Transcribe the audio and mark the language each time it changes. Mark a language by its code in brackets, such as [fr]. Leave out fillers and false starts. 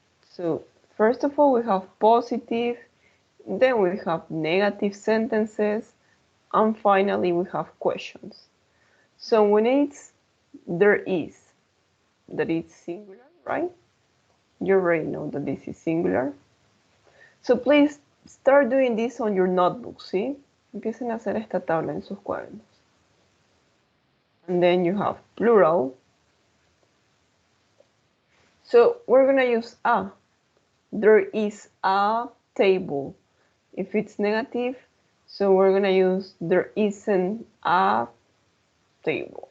[en] So first of all, we have positive, then we have negative sentences, and finally we have questions. So when it's there is, that it's singular, right? You already know that this is singular. So please start doing this on your notebook, ¿sí? [es] Empiecen a hacer esta tabla en sus cuadernos. [en] And then you have plural. So we're going to use a. There is a table. If it's negative, so we're going to use there isn't a table.